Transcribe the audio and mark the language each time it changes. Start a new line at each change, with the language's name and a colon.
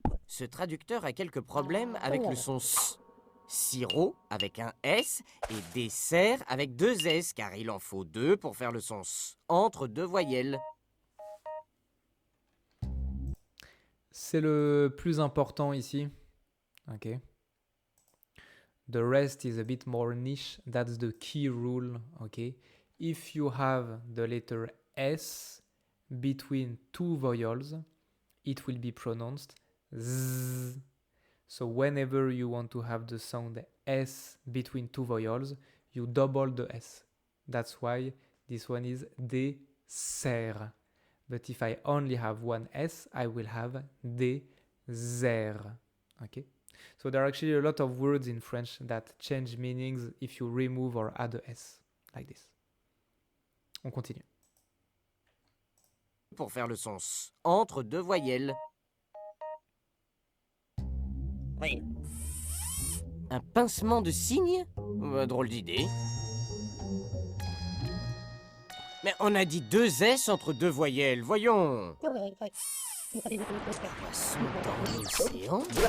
French: Ce traducteur a quelques problèmes avec le son S. Sirop avec un S et dessert avec deux S, car il en faut deux pour faire le son S, entre deux voyelles. C'est le plus important ici. Ok.
English: The rest is a bit more niche. That's the key rule. Okay. If you have the letter S between two vowels, it will be pronounced Z. So whenever you want to have the sound S between two vowels, you double the S. That's why this one is dessert. But if I only have one S, I will have désert. Okay? So there are actually a lot of words in French that change meanings if you remove or add a S, like this.
French: On continue. Pour faire le son S, entre deux voyelles. Oui. Un pincement de cygne? Drôle d'idée. Mais on a dit deux S entre deux voyelles, voyons. Poisson dans l'océan?